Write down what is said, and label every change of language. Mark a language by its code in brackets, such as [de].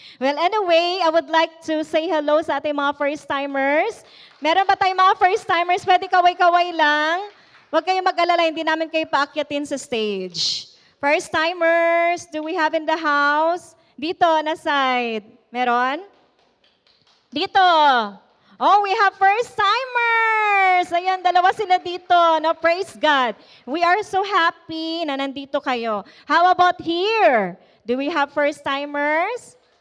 [en] Well, anyway, I would like to say hello [tl] sa ating mga [en] first-timers. [tl] Meron ba tayong mga first-timers? Pwede kaway-kaway lang. Huwag kayong mag-alala, hindi namin kayo paakyatin sa stage. [en] First-timers, do we have in the house? [tl] Dito, na side. Meron? Dito. [en] Oh, we have first-timers. [tl] Ayan, dalawa sila dito. [en] No, praise God. We are so happy [tl] na nandito kayo. [en] How about here? Do we have first-timers?